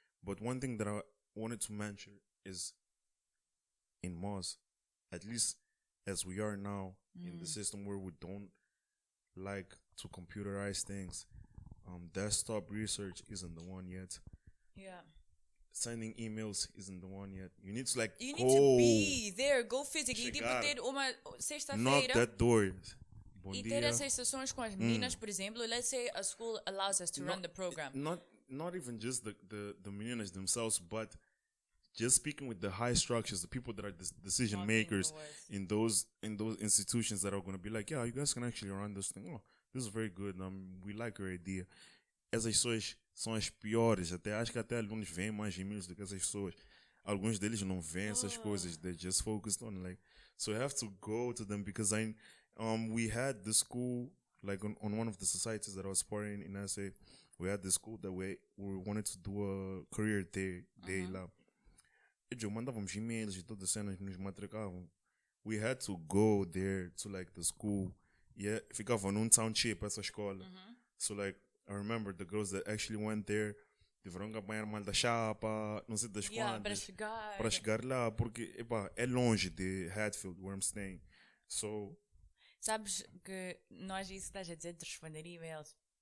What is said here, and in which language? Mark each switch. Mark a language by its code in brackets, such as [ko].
[en] But one thing that I wanted to mention is in Moz, at least as we are now in the system where we don't like to computerize things, desktop research isn't the one yet. Yeah. Sending emails isn't the one yet. You need to need to be there, go physically. [pt] Tipo, ter uma sexta-feira. [en] Knock that door. [pt] E ter essas sessões com as meninas, por exemplo. [en] Let's say a school allows us to run the program. Not even just the meninas themselves, but just speaking with the high structures, the people that are decision makers in those institutions that are going to be like, yeah, you guys can actually run this thing. Oh, this is very good. We like your idea. [pt] Essas pessoas são as piores. Acho que até alunos veem mais e-mails do que essas pessoas. Alguns deles não veem essas coisas. [en] They're just focused on like. So I have to go to them because we had the school, like on one of the societies that I was part in SA, we had the school that we wanted to do a career day lá. [pt] E mandávamos e-mails e todas as cenas que nos matricavam. [en] We had to go there to like the school. [pt] Yeah, ficava num township essa escola. [en] So like I remember the girls that actually went there, [pt] tiveram que apanhar mal da chapa, não sei das quantas, para chegar lá, porque é longe de Hatfield, [en] where I'm staying. [pt] So, sabes que nós isso estás a dizer de responder e-mails.